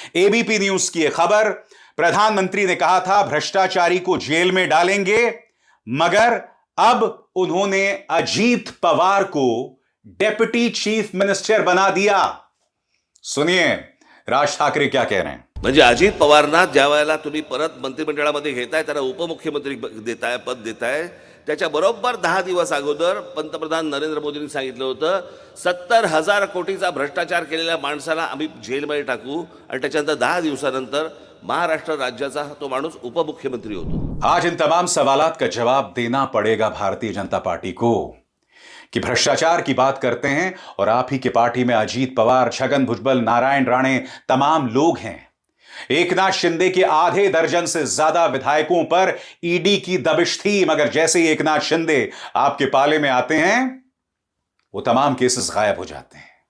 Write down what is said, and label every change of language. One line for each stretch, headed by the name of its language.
Hindi: ABP news की यह खबर, प्रधानमंत्री ने कहा था भ्रष्टाचारी को जेल में डालेंगे, मगर अब उन्होंने अजीत पवार को डेप्यूटी चीफ मिनिस्टर बना दिया। सुनिए राज ठाकरे क्या कह रहे हैं।
Marathi: म्हणजे अजित पवारना ज्या वेळेला तुम्ही परत मंत्रिमंडळामध्ये घेताय, त्यांना उपमुख्यमंत्री देताय, पद देताय, त्याच्या बरोबर 10 दिवस अगोदर पंतप्रधान नरेंद्र मोदींनी सांगितलं होतं 70,000 कोटीचा भ्रष्टाचार केलेल्या माणसाला आम्ही जेलमध्ये टाकू, आणि त्याच्यानंतर 10 दिवसानंतर महाराष्ट्र राज्याचा तो माणूस उपमुख्यमंत्री होतो।
Hindi: आज इन तमाम सवालात का जवाब देना पड़ेगा भारतीय जनता पार्टी को कि भ्रष्टाचार की बात करते हैं और आप ही की पार्टी में अजीत पवार, छगन भुजबल, नारायण राणे तमाम लोग हैं। एकनाथ शिंदे के आधे दर्जन से ज्यादा विधायकों पर ईडी की दबिश थी, मगर जैसे ही एकनाथ शिंदे आपके पाले में आते हैं वो तमाम केसेस गायब हो जाते हैं।